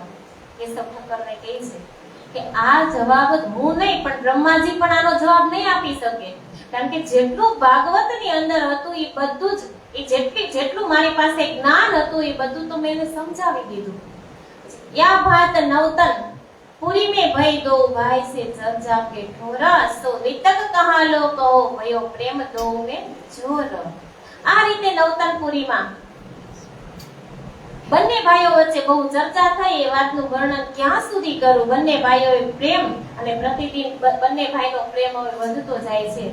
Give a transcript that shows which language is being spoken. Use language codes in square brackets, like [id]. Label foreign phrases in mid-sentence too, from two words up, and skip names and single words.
[gu] કેશવ ઠક્કરને કહે છે કે આ જવાબ હું નહીં પણ બ્રહ્માજી પણ આનો જવાબ નહીં આપી શકે, કારણ કે જેટલું ભાગવતની અંદર હતું એ બધું જ, જેટલું મારી પાસે જ્ઞાન હતું એ બધું તો મેં એને સમજાવી દીધું. [hi] या भात नवतन पूरी में भई दो भाई से चर्चा के ठोरा, सो वितक कहा लो कहो भयो प्रेम दो में જોર. [gu] આ રીતે નવતનપુરીમાં બંને ભાઈઓ વચ્ચે બહુ ચર્ચા થઈ. એ વાતનું વર્ણન ક્યાં સુધી કરું? બંને ભાઈઓએ પ્રેમ અને પ્રતિદિન બંને ભાઈનો પ્રેમ હવે વધતો જાય છે.